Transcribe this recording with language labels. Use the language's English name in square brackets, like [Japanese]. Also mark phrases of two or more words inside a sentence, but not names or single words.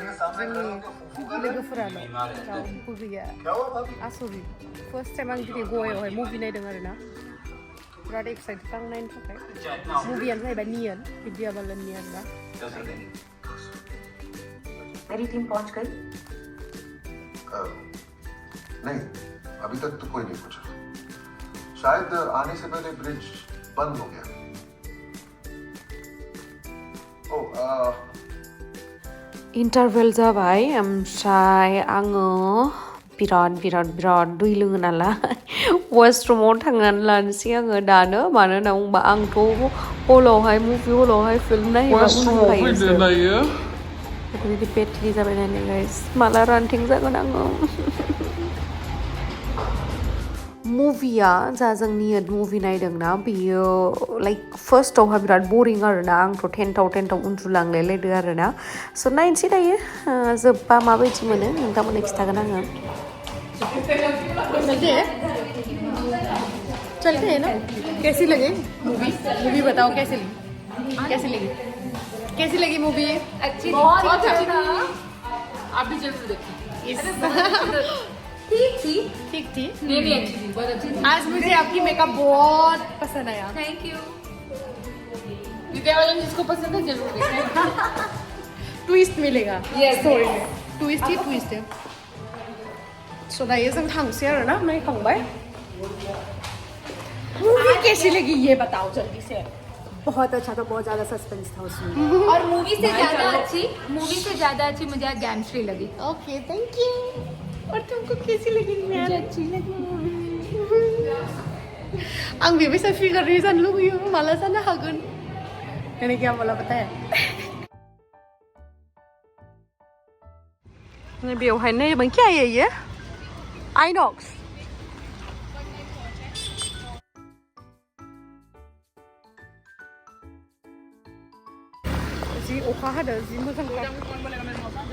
[Bodo] जोंनि लोगोफोराल' रावबो गैया आसरित [English] first time [Bodo] आं दिनै गवायावहाय मुभि नायदों आरोना बिराद एक्साइटेड आं नायनो थाखाय मुभियानो जाहैबाय नियन विद्या बालननि आरोना [Hindi] मेरी टीम पहुंच गई नहीं अभी तक तो कोई नहीं पूछा शायद आने से पहले ब्रिज बंद हो गया [Bodo] इन्टारभेल जाबाय ओमफ्राय आङो बिराद दै लोङो नालाय वाशरुमाव थांनानै लानोसै आङो दानो मानो होनना बुंबा आंथ' हलावहाय मुभि हलावहाय फिल्म नायोबा उन्दुखायोसो बेबायदि पेटलि जाबाय नालाय गाइस माला रानथिं जागोन आङो मुभिया जा जों नियत मुभि नायदोंना बियो लाइक फार्स्टआवहाय बिराद बरिं आरोना आंथ' टेन्थाव उन्दुलांलायलायदो आरोना स' नायनोसै दायो जोब्बा माबायदि मोनो नोंथांमोननो खिन्थागोन आङो [Hindi] चलते हैं ना कैसी लगी मूवी बताओ कैसी लगी मूवी अच्छी बहुत अच्छी था आप भी जरूर देखिए ठीक थी ये भी अच्छी थी बहुत अच्छी थी आज मुझे आपकी मेकअप बहुत पसंद आया [English] thank you [Hindi] विद्या बालन जिसको पसंद है जरूर देखें ट्विस्ट मिलेगा [English] Yes, स्टोरी yes. [Hindi] में ट्विस्ट है सो [Bodo] दायो जों थांसै आरोना नायखांबाय [Hindi] मूवी कैसी लगी ये बताओ जल्दी से बहुत अच्छा था बहुत ज्यादा सस्पेंस था उसमें और मूवी से ज्यादा अच्छी मुझे गैंगस्ट्री लगी ओके [English] thank you [Hindi] और तुमको कैसी लगी मुझे अच्छी लगी [Bodo] आं बेबायसा फिगारनि जानो लुबैयो माला जानो हागोन [Hindi] मैंने क्या बोला पता है [Bodo] बेवहाय नायबाय [Hindi] क्या है ये [Bodo] आइनॉक्स जि अखा हादों जि मोजां